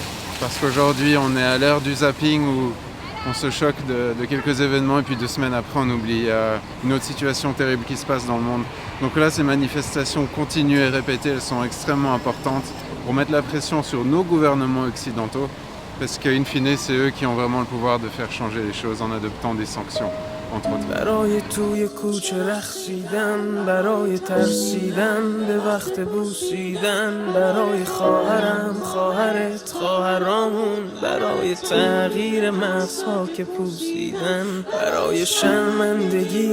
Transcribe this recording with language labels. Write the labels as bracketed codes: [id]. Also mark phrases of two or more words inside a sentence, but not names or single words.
[fr] Parce qu'aujourd'hui, on est à l'ère du zapping où on se choque de quelques événements et puis 2 semaines après, on oublie une autre situation terrible qui se passe dans le monde. Donc là, ces manifestations continues et répétées, elles sont extrêmement importantes pour mettre la pression sur nos gouvernements occidentaux parce qu'in fine, c'est eux qui ont vraiment le pouvoir de faire changer les choses en adoptant des sanctions. entre autres. [fa] برای توی کوچه رقصیدن، برای ترسیدن به وقت بوسیدن، برای خواهرم، خواهرت، خواهرامون، برای تغییر مغزها که پوسیدن، برای شرمندگی،